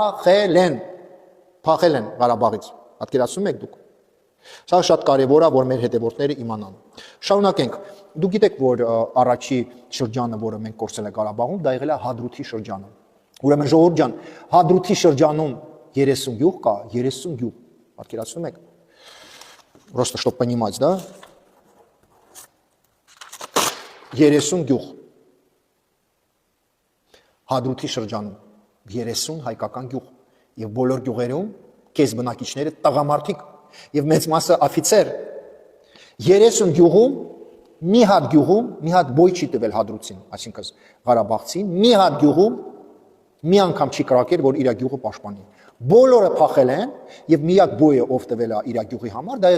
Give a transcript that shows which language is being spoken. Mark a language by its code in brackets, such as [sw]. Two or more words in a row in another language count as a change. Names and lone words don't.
[hy] փախել են Ղարաբաղից։ Պատկերացնում եք դուք։ Սա շատ կարևոր է, որ մեր հետևորդները իմանան։ Շարունակենք։ Դուք գիտեք, որ առաջի շրջանը, որը մենք կորցրել ենք Ղարաբաղում, դա եղել է Հադրութի շրջանը։ Ուրեմն ժողովուրդ ջան, Հադրութի շրջանում 30 գյուղ կա, 30 գյուղ։ Պատկերացնում եք։ [ru] Просто чтобы понимать, да? [hy] 30 գյուղ։ Հադրութի շրջանում 30 հայկական գյուղ եւ բոլոր գյուղերում կես բնակիչները տղամարդիկ եւ մեծ մասը օֆիցեր։ 30 գյուղում մի հատ գյուղում մի հատ բոյ չի տվել Հադրութին, այսինքն Ղարաբաղցին, մի հատ գյուղում մի անգամ չի կրակել, որ իր գյուղը պաշտպանի։ Բոլորը փախել են եւ միակ բոյը ով տվել է իր գյուղի համար, դա